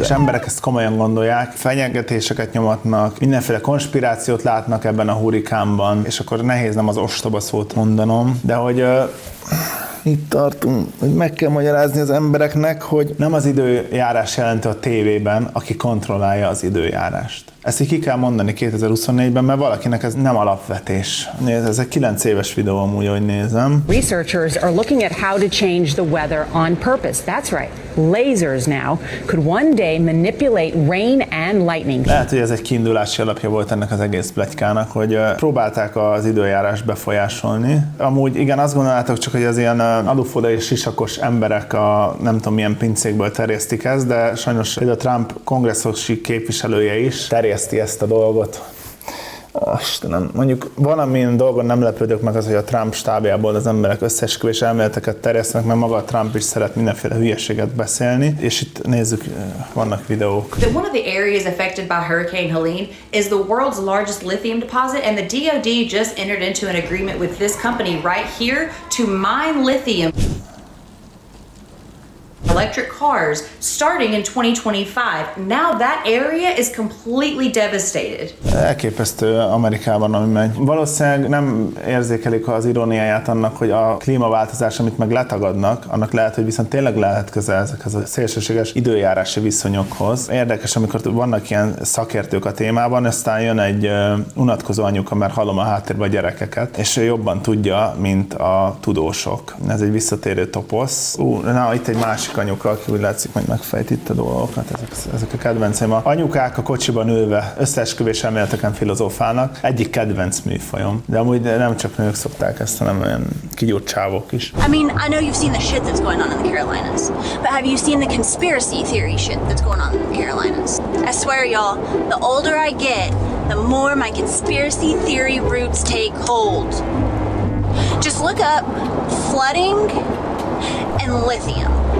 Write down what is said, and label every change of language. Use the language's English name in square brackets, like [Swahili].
[Hungarian] És emberek ezt komolyan gondolják, fenyegetéseket nyomatnak, mindenféle konspirációt látnak ebben a hurikánban, és akkor nehéz nem az ostoba szót mondanom, de hogy... itt tartunk, hogy meg kell magyarázni az embereknek, hogy nem az időjárás jelentő a tévében, aki kontrollálja az időjárást. Ezt így ki kell mondani 2024-ben, mert valakinek ez nem alapvetés. Nézd, ez egy 9 éves videó amúgy, hogy nézem. [English] Researchers are looking at how to change the weather on purpose. That's right. Lasers now could one day manipulate rain and lightning. [Hungarian] Lehet, hogy ez egy kiindulási alapja volt ennek az egész pletykának, hogy próbálták az időjárást befolyásolni. Amúgy igen, azt gondoljátok csak, hogy az ilyen alufoda és sisakos emberek a nem tudom milyen pincékből terjesztik ezt, de sajnos a Trump kongresszusi képviselője is terjeszti ezt a dolgot. Istenem, mondjuk valamilyen dolgon nem lepődök meg az, hogy a Trump stábjából az emberek összeesküvés elméleteket terjesztenek, mert maga a Trump is szeret mindenféle hülyeséget beszélni, és itt nézzük, vannak videók. [English] The one of the areas affected by Hurricane Helene is the world's largest lithium deposit, and the DOD just entered into an agreement with this company right here to mine lithium. Electric cars starting in 2025. Now that area is completely devastated. [Hungarian] Elképesztő Amerikában, ami megy. Valószínűleg nem érzékelik az iróniáját annak, hogy a klímaváltozás, amit meg letagadnak, annak lehet, hogy viszont tényleg lehet köze ezekhez a szélsőséges időjárási viszonyokhoz. Érdekes, amikor vannak ilyen szakértők a témában, aztán jön egy unatkozó anyuka, mert hallom a háttérben a gyerekeket, és jobban tudja, mint a tudósok. Ez egy visszatérő toposz. Itt egy másik anyuka, aki úgy látszik, majd megfejt itt a dolgokat, ezek a kedvenceim. A anyukák a kocsiban ülve összeesküvés elméleteken filozófálnak, egyik kedvenc műfajom. De amúgy nem csak nők szokták ezt, hanem olyan kigyúrt csávok is. [English] I mean, I know you've seen the shit that's going on in the Carolinas, but have you seen the conspiracy theory shit that's going on in the Carolinas? I swear y'all, the older I get, the more my conspiracy theory roots take hold. Just look up flooding and lithium.